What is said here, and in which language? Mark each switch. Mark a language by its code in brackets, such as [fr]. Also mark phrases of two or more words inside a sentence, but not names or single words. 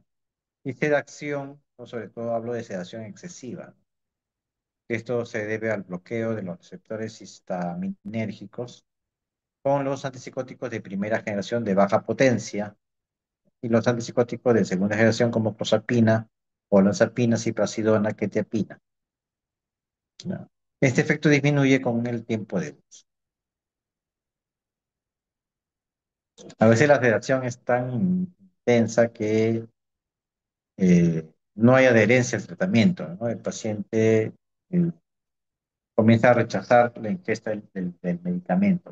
[es] Y sedación, o sobre todo hablo de sedación excesiva. Esto se debe al bloqueo de los receptores histaminérgicos con los antipsicóticos de primera generación de baja potencia y los antipsicóticos de segunda generación como clozapina, olanzapina, ciprasidona, quetiapina, ¿no? Este efecto disminuye con el tiempo de uso. A veces la sedación es tan intensa que no hay adherencia al tratamiento, ¿no? El paciente eh, comienza a rechazar la ingesta del medicamento.